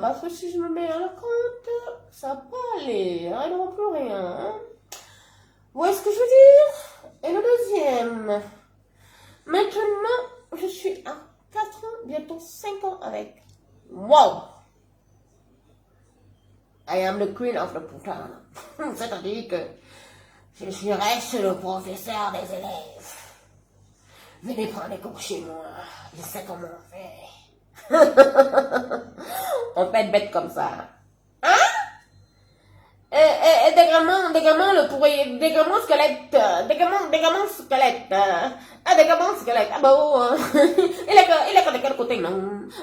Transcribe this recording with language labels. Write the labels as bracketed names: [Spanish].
[French] Parce que si je me mets à la compte, ça peut aller. Hein, ils n'auront plus rien. Hein. Vous voyez ce que je veux dire? Et le deuxième. Maintenant, je suis à 4 ans, bientôt 5 ans avec. Wow! [English] I am the queen of the putain. [French] C'est-à-dire que je reste le professeur des élèves. Venez prendre des cours chez moi. Je sais comment on fait. On peut être bête comme ça. Hein? Et dégrament le pourri, dégrament squelette, dégrament squelette, dégrament squelette, ah bon, il est de quel côté, non?